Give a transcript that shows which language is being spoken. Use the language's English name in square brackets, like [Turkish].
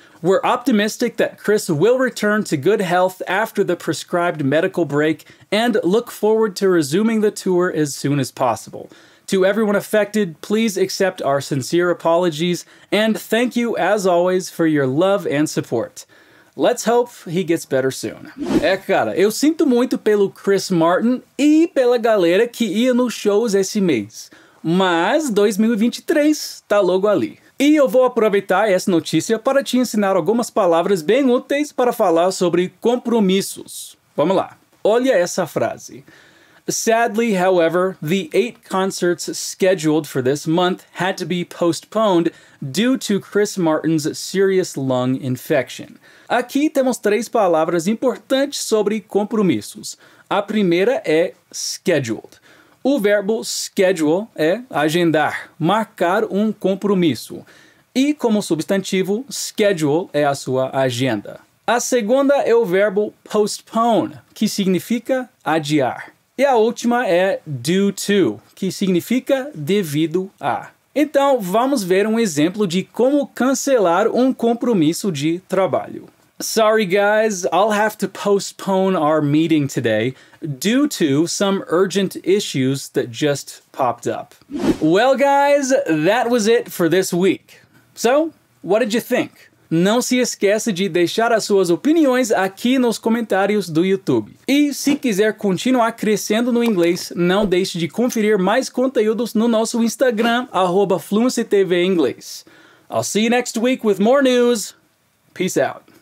[English] We're optimistic that Chris will return to good health after the prescribed medical break and look forward to resuming the tour as soon as possible. To everyone affected, please accept our sincere apologies and thank you as always for your love and support. Let's hope he gets better soon. [Portuguese] Cara, eu sinto muito pelo Chris Martin e pela galera que ia nos shows esse mês. Mas 2023 tá logo ali. E eu vou aproveitar essa notícia para te ensinar algumas palavras bem úteis para falar sobre compromissos. Vamos lá. Olha essa frase. [English] Sadly, however, the 8 concerts scheduled for this month had to be postponed due to Chris Martin's serious lung infection. [Portuguese] Aqui temos 3 palavras importantes sobre compromissos. A primeira é scheduled. O verbo schedule é agendar, marcar um compromisso. E como substantivo, schedule é a sua agenda. A segunda é o verbo postpone, que significa adiar. E a última é due to, que significa devido a. Então, vamos ver um exemplo de como cancelar um compromisso de trabalho. [English] Sorry guys, I'll have to postpone our meeting today due to some urgent issues that just popped up. Well guys, that was it for this week. So, what did you think? [Portuguese] Não se esqueça de deixar as suas opiniões aqui nos comentários do YouTube. E se quiser continuar crescendo no inglês, não deixe de conferir mais conteúdos no nosso Instagram, @FluencyTVinglês. [English] I'll see you next week with more news. Peace out.